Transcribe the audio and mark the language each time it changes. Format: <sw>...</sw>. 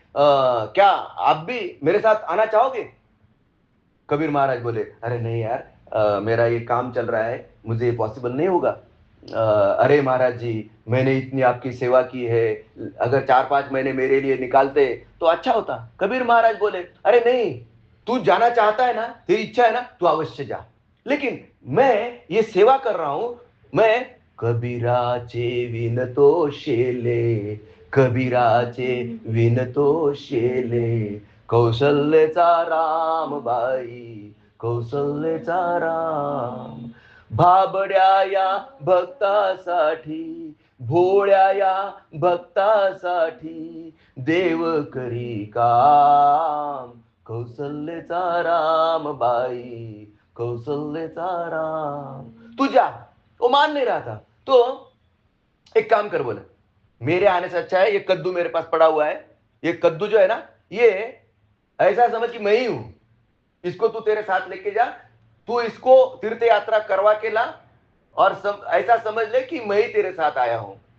<hi>क्या आप भी मेरे साथ आना चाहोगे? कबीर महाराज बोले, अरे नहीं यार, मेरा ये काम चल रहा है, मुझे पॉसिबल नहीं होगा। अरे महाराज जी, मैंने इतनी आपकी सेवा की है, अगर 4-5 महीने मेरे लिए निकालते तो अच्छा होता। कबीर महाराज बोले, अरे नहीं, तू जाना चाहता है ना, तेरी इच्छा है ना, तू अवश्य जा, लेकिन मैं ये सेवा कर रहा हूं।</hi> <mr>मैं कबीराचे विनतो शेले, कबीराचे विनतो शेले, कौशल्यचा राम बाई, कौशल्यचा राम, भाबड्या या भक्तासाठी, भोळ्या या भक्तासाठी, देव करी काम, कौशल्यचा राम बाई, कौशल्यचा राम।</mr> <hi>तू जा। वो मान नहीं रहा था, तो एक काम कर बोले, मेरे आने से अच्छा है ये कद्दू मेरे पास पड़ा हुआ है, ये कद्दू जो है ना, ये ऐसा समझ कि मैं ही हूं, इसको तू तेरे साथ लेके जा, तू इसको तीर्थ यात्रा करवा के ला, और सब ऐसा समझ ले कि मैं ही तेरे साथ आया हूं।</hi>